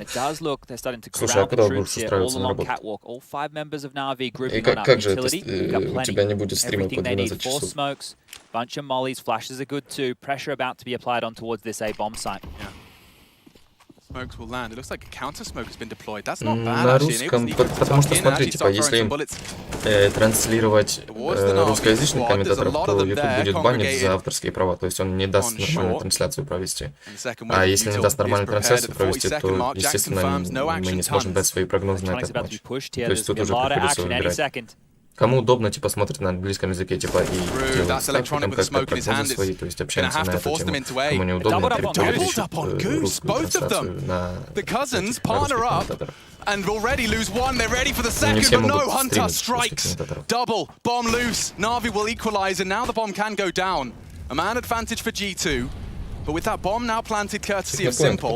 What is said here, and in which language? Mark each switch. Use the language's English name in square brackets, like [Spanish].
[English] It does look they're starting to corral the troops here all along catwalk. All 5 members of Navi grouping on up utility. We've got plenty. Everything they need. 4 smokes, bunch of mollies, flashes are good too. Pressure about to be applied on towards this A bomb site. Yeah. Smokes will land. It looks like a counter smoke has been deployed. That's not bad. [Russian] На русском, потому что смотри, типа, если транслировать русскоязычных комментаторов, то YouTube будет банить за авторские права, то есть он не даст нормальную трансляцию провести. А если не даст нормальную трансляцию провести, то, естественно, мы не сможем дать свои прогнозы на этот матч. То есть тут уже приходится выбирать. Кому удобно, типа, смотрит на английском языке, типа, и делает ставки, там как-то прогнозы свои, то есть общаемся на эту тему. Кому неудобно, переключить русскую трансляцию на русских комментаторов. [English] And already lose one, they're ready for the second, but no, Hunter strikes. Double, bomb loose, Navi will equalize, and now the bomb can go down. A man advantage for G2, but with that bomb now planted courtesy of Simple.